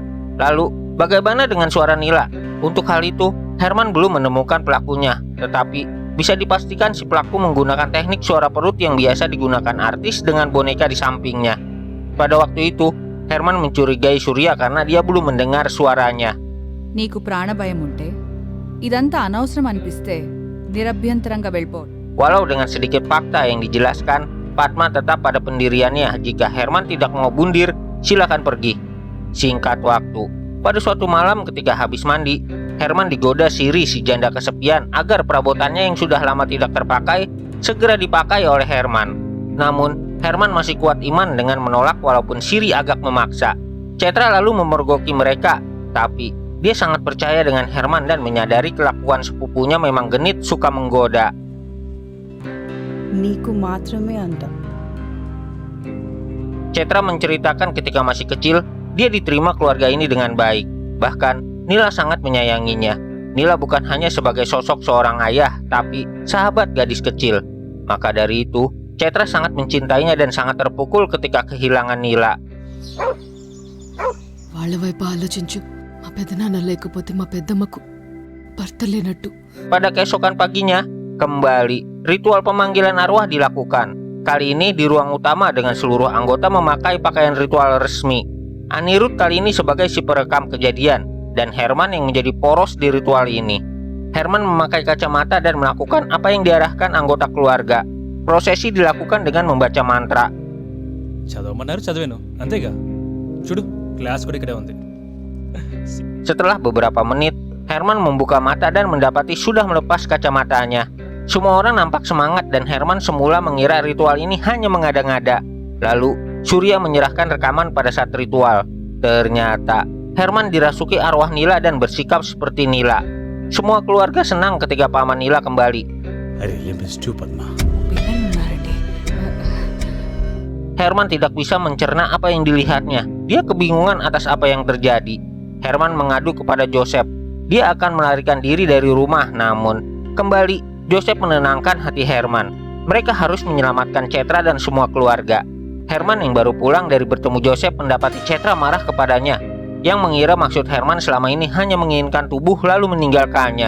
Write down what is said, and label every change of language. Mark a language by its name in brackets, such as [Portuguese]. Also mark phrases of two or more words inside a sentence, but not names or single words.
[Indonesian] Lalu, bagaimana dengan suara Nila? Untuk hal itu, Herman belum menemukan pelakunya, tetapi bisa dipastikan si pelaku menggunakan teknik suara perut yang biasa digunakan artis dengan boneka di sampingnya. Pada waktu itu, Herman mencurigai Surya karena dia belum mendengar suaranya. [Telugu] నీకు ప్రాణభయం ఉంటే ఇదంతా అనవసరం అనిపిస్తే నిరభ్యంతరంగా వెళ్ళిపో. [Indonesian] Walau dengan sedikit fakta yang dijelaskan, Padma tetap pada pendiriannya. Jika Herman tidak mau bundir, silakan pergi. Singkat waktu, pada suatu malam ketika habis mandi, Herman digoda Siri si janda kesepian agar perabotannya yang sudah lama tidak terpakai segera dipakai oleh Herman. Namun, Herman masih kuat iman dengan menolak walaupun Siri agak memaksa. Cetra lalu memergoki mereka, tapi dia sangat percaya dengan Herman dan menyadari kelakuan sepupunya memang genit suka menggoda. [Telugu] నీకు మాత్రమే అంట. [Indonesian] Cetra menceritakan ketika masih kecil, dia diterima keluarga ini dengan baik. Bahkan, Nila sangat menyayanginya. Nila bukan hanya sebagai sosok seorang ayah, tapi sahabat gadis kecil. Maka dari itu, Cetra sangat mencintainya dan sangat terpukul ketika kehilangan Nila. [Telugu] వాళ్ళ వైపు ఆలోచించు. మా పెదనాన్న లేకపోతే మా పెద్దమ్మకు భర్త లేనట్టు. [Indonesian] Pada keesokan paginya, kembali ritual pemanggilan arwah dilakukan. Kali ini di ruang utama dengan seluruh anggota memakai pakaian ritual resmi. Anirudh kali ini sebagai si perekam kejadian, dan Herman yang menjadi poros di ritual ini. Herman memakai kacamata dan melakukan apa yang diarahkan anggota keluarga. Prosesi dilakukan dengan membaca mantra. [Telugu] చదవమన్నారు చదివాను అంతేగా చూడు క్లాస్ కూడా ఇక్కడే ఉంది. [Indonesian] Setelah beberapa menit, Herman membuka mata dan mendapati sudah melepas kacamatanya. Semua orang nampak semangat dan Herman semula mengira ritual ini hanya mengada-ngada. Lalu, Surya menyerahkan rekaman pada saat ritual. Ternyata, Herman dirasuki arwah Nila dan bersikap seperti Nila. Semua keluarga senang ketika paman Nila kembali. [English] I really miss you, Padma. [Telugu] పిల్లలున్నారండి. [Indonesian] Herman tidak bisa mencerna apa yang dilihatnya. Dia kebingungan atas apa yang terjadi. Herman mengadu kepada Joseph. Dia akan melarikan diri dari rumah, namun kembali Joseph menenangkan hati Herman. Mereka harus menyelamatkan Cetra dan semua keluarga. Herman yang baru pulang dari bertemu Joseph mendapati Cetra marah kepadanya, yang mengira maksud Herman selama ini hanya menginginkan tubuh lalu meninggalkannya.